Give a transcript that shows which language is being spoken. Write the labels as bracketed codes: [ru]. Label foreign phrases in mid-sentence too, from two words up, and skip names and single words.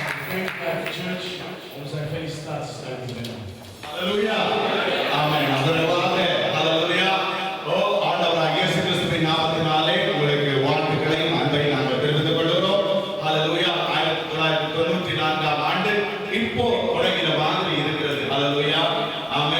[nl] gemeente bij de church om zijn felicitaties uit te brengen. [ta] Halleluja. Amen. அதனாலே ஹalleluya. ஓ ஆண்டவராகிய இயேசு கிறிஸ்துவின் நாமத்தினாலே உங்களுக்கு வாழ்த்துக்களையும் அன்பையும் நாங்கள் தெரிவித்துக் கொள்கிறோம். ஹalleluya. 1994ஆம் ஆண்டு இப்போ தொடங்கின மாதிரி இருக்கிறது. ஹalleluya. ஆமென்.